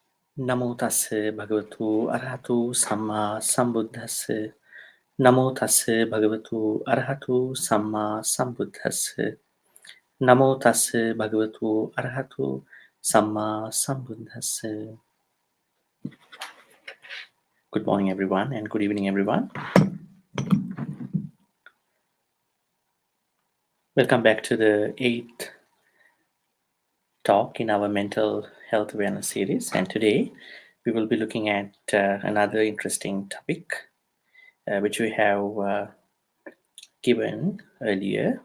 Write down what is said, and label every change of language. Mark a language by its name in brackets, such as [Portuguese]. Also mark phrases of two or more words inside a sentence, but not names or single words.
[Pali] Namo tassa bhagavatu arahatu samma sambuddhassa. Namo tassa bhagavatu arahatu samma sambuddhassa. Namo tassa bhagavatu arahatu samma sambuddhassa. [English] Good morning, everyone, and good evening, everyone. Welcome back to the 8th talk in our mental health awareness series. And today we will be looking at another interesting topic, which we have given earlier.